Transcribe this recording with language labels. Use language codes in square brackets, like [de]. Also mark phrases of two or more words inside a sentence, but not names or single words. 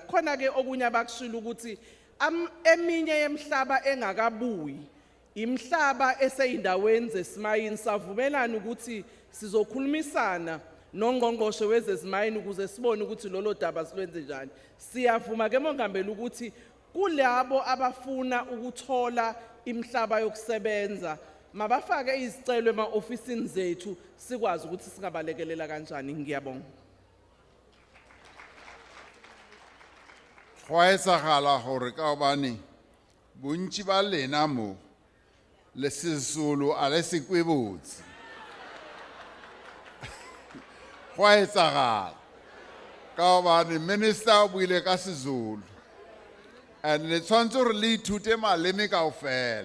[zu] Khona ke okunye abakushilo ukuthi eminye yemhlaba engakabuyi imhlaba eseyindaweni zesimayini savumelana ukuthi sizokhulumisana nongqongqoshe wezezimayini ukuze sibone ukuthi lolo daba silwenze njani. Siyavuma ke mongameli ukuthi kulabo abafuna ukuthola imhlaba yokusebenza mabafake izicelo ema-ofisini zethu sikwazi ukuthi singabalekelela kanjani. Ngiyabonga. [nso] Go a etsagala gore ka gobane bontši ba lena mo le Sezulu a le se kwe botse. Go a etsagala ka gobane minister o buile ka Sezulu and le tshwanetse gore le ithute maleme kaofela.